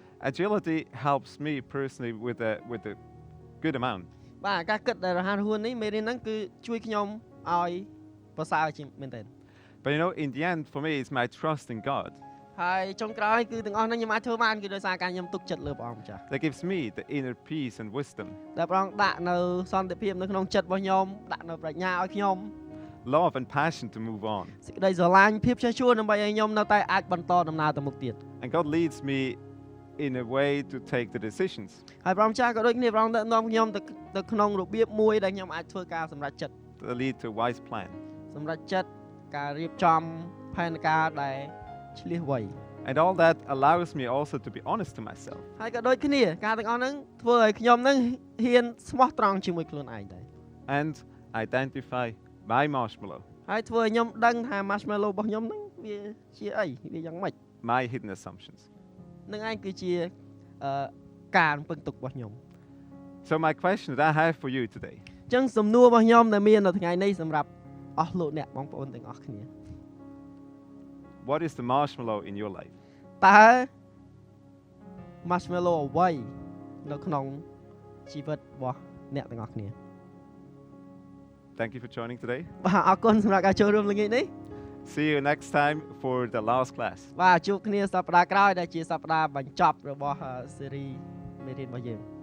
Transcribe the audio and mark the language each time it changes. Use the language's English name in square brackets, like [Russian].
[English] Agility helps me personally with a good amount. [Khmer] បាទការគិតដែលរហ័សរហួននេះមេរៀនហ្នឹងគឺជួយខ្ញុំឲ្យប្រសើរជាងមែនទែន [English] But you know, in the end, for me, it's my trust in God [Khmer] ហើយចុងក្រោយគឺទាំងអស់ហ្នឹងខ្ញុំអាចធ្វើបានគឺដោយសារការខ្ញុំទុកចិត្តលើព្រះអង្គម្ចាស់ [English] that gives me the inner peace and wisdom, [Khmer] ដែលព្រះអង្គដាក់នៅសន្តិភាពនៅក្នុងចិត្តរបស់ខ្ញុំដាក់នៅប្រាជ្ញាឲ្យខ្ញុំ [English] love and passion to move on. [Khmer] សេចក្តីស្រឡាញ់ភាពចេះជួនដើម្បីឲ្យខ្ញុំនៅតែអាចបន្តដំណើរទៅមុខទៀត [English] And God leads me in a way to take the decisions [Khmer] ហើយព្រះអង្គម្ចាស់ក៏ដូចគ្នាព្រះអង្គដឹកនាំខ្ញុំទៅក្នុងរបៀបមួយដែលខ្ញុំអាចធ្វើការសម្រេចចិត្ត [English] that lead to a wise plan. [Khmer] សម្រេចចិត្តការរៀបចំផែនការដែលឆ្លៀសវៃ [English] And all that allows me also to be honest to myself. [Khmer] ហើយក៏ដូចគ្នាការទាំងអស់ហ្នឹងធ្វើឲ្យខ្ញុំហ្នឹងហ៊ានស្មោះត្រង់ជាមួយខ្លួនឯងដែរ [English] And identify my marshmallow, [Khmer] ហើយធ្វើឲ្យខ្ញុំដឹងថា marshmallow របស់ខ្ញុំហ្នឹងវាជាអីវាយ៉ាងម៉េច [English] my hidden assumptions. [Khmer] នឹងឯងគឺជាការរំពឹងទុករបស់ខ្ញុំ [English] So my question that I have for you today, [Khmer] អញ្ចឹងសំណួររបស់ខ្ញុំដែលមាននៅថ្ងៃនេះសម្រាប់អស់លោកអ្នកបងប្អូនទាំងអស់គ្នា [English] what is the marshmallow in your life? [Khmer] តើ marshmallow អ្វីនៅក្នុងជីវិតរបស់អ្នកទាំងអស់គ្នា [English] Thank you for joining today. [Khmer] បាទអរគុណសម្រាប់ការចូលរួមល្ងាចនេះ [English] See you next time for the last class. [Khmer] បាទជួបគ្នាសប្តាហ៍ក្រោយដែលជាសប្តាហ៍បញ្ចប់របស់ស៊េរីមេរៀនរបស់យើង